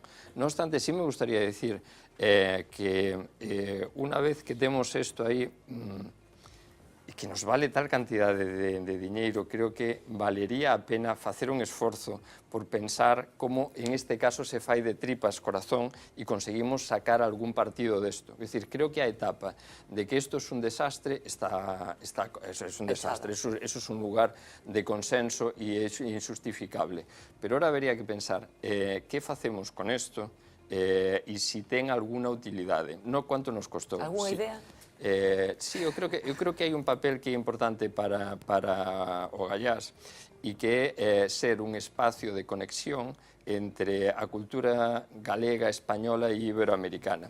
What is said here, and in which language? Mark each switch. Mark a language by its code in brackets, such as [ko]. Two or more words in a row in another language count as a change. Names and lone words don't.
[gl] Non obstante, [es] sí me gustaría decir que [gl] unha vez que temos isto aí, que nos vale tal cantidad de diñeiro, creo que valería a pena facer un esforzo por pensar como en este caso se fai de tripas corazón e conseguimos sacar algún partido desto. [es] Es decir, creo que [gl] a etapa [es] de que esto es un desastre, eso es un desastre, eso es un lugar de consenso [gl] e é injustificable. [es] Pero ahora habría que pensar, [gl] que facemos con esto e si ten alguna utilidade, non quanto nos costou. [es] Alguna idea? [gl] Sí, eu creo que hai un papel que é importante para o Gallás e que é ser un espacio de conexión entre a cultura galega, española e iberoamericana.